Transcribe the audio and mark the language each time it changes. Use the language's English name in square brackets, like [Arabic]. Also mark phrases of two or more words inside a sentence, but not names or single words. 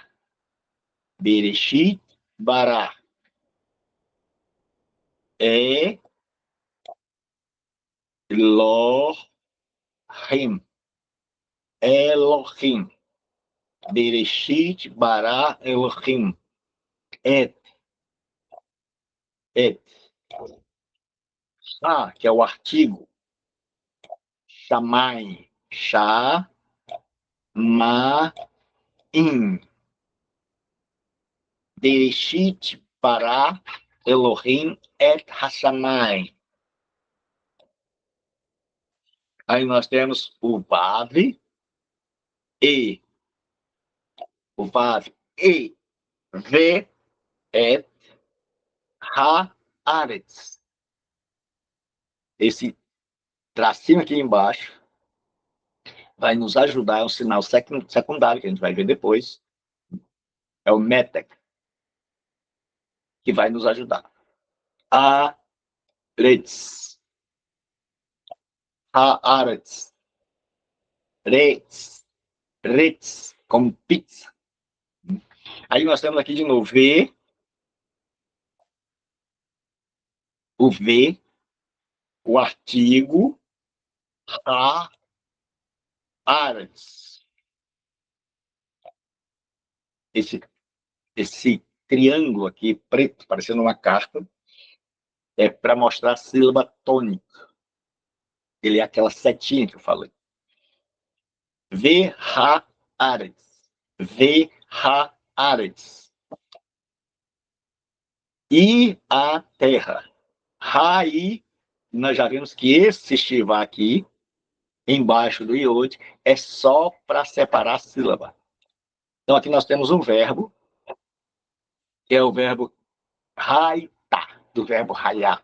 [Hebrew] Bereshit, bara. Elohim. Elohim. Bereshit, bara, Elohim. Et. Et. [Portuguese] Shá, que é o artigo. [Hebrew] Shamai. Shá. Ma. In. Bereshit, bara, Elohim, et Hashamai. [Portuguese] Aí nós temos o Vav e. [Hebrew] O Vav e. Ve, et, ha-aretz. [Portuguese] Esse tracinho aqui embaixo vai nos ajudar, é um sinal secundário que a gente vai ver depois. É o metek, que vai nos ajudar. [Hebrew] Aretz. Ha-aretz. Retz. Retz, [Portuguese] como pizza. Aí nós temos aqui de novo V, o V, o artigo, ha-aretz. Esse triângulo aqui, preto, parecendo uma carta, é para mostrar a sílaba tônica. Ele é aquela setinha que eu falei. [Hebrew] Ve-ha-aretz. Ve-ha-aretz. [Portuguese] E a terra. Raí, nós já vimos que esse Shivá aqui, embaixo do iod, é só para separar a sílaba. Então aqui nós temos um verbo, que é o verbo raitá, do verbo raiar.